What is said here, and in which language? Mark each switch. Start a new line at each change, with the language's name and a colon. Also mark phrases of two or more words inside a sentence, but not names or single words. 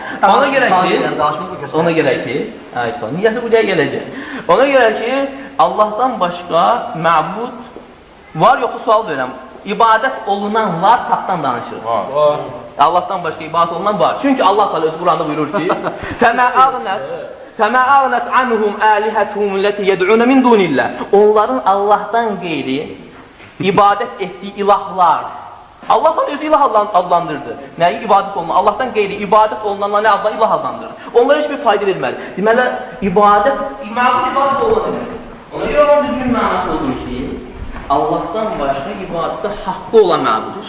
Azerbaijani: Ona görə ki, niyyəti buraya gələcək. Ona görə ki, Allahdan başqa məbud var, yoxsa sual verirəm. İbadət olunan var, tapdan danışır. Allahdan başqa ibadət olunan var. Çünki Allah Teala öz Quranda buyurur ki,
Arabic: فَمَا أَغْنَتْ عَنْهُمْ آلِهَتُهُمُ الَّتِي يَدْعُونَ مِنْ دُونِ اللّٰهِ
Azerbaijani: Onların Allahdan qeyri ibadət etdiyi ilahlar. Allah özü ilah adlandırdı. Nəyi ibadət olunan? Allahdan qeyri ibadət olunanlar nə adla ilah adlandırdı. Onlara heç bir fayda verməli. Deməli, ibadət olunan. Ona görə onun düzgün mənası olur ki, Allahdan başqa ibadətdə haqqı olan məbudur.